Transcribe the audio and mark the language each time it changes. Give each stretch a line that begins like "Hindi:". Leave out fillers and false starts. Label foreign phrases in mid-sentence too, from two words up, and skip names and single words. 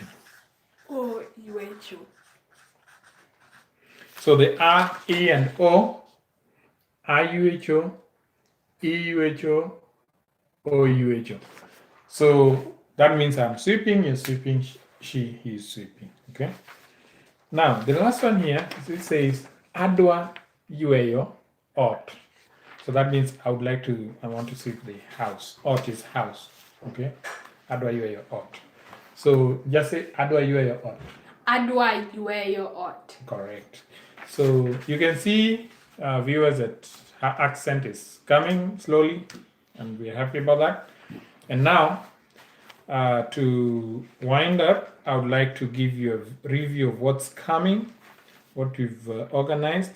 English: O-U-H-O. So the A, E, and O, A-u-h-o, E-u-h-o, O-u-h-o. So that means I'm sweeping, you're sweeping, she, he is sweeping. Okay. Now the last one here, it says
Luo (Kenya and Tanzania): adwa yueyo ot.
English: So that means I want to sweep the house. Ot is house.
Luo (Kenya and Tanzania): Okay. Adwa yueyo ot.
English: So just say
Luo (Kenya and Tanzania): adwa yueyo ot. Adwa yueyo ot.
English: Correct. So you can see viewers that her accent is coming slowly, and we're happy about that. And now, to wind up, I would like to give you a review of what's coming, what we've organized.